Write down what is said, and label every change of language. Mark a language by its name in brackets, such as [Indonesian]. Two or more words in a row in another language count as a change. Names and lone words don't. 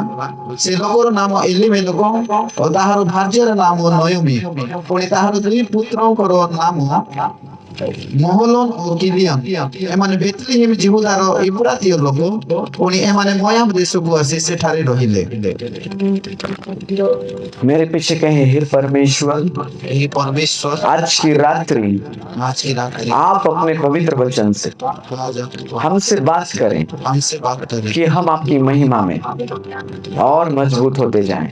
[Odia] ସେ ଲୋକର ନାମ ଏଲିମେଲେକ ଓ ତାହାର ଭାର୍ଯ୍ୟାର ନାମ ନୟୋମି। ପୁଣି ତାହାର 2 ପୁତ୍ରଙ୍କର ନାମ ମହଲୋନ ଓ କିଲିୟନ। ଏମାନେ ବେଥଲେହେମ ଜିହୁଦାର ଇବ୍ରାତୀୟ ଲୋକ। ପୁଣି ଏମାନେ ମୋଆବ ଦେଶକୁ ଆସି ସେଠାରେ ରହିଲେ। [Hindi] मेरे पीछे कहे, हे परमेश्वर, हे परमेश्वर, आज की रात्रि आप अपने पवित्र वचन से हमसे बात करें हमसे बात करें कि हम आपकी महिमा में और मजबूत होते जाएं।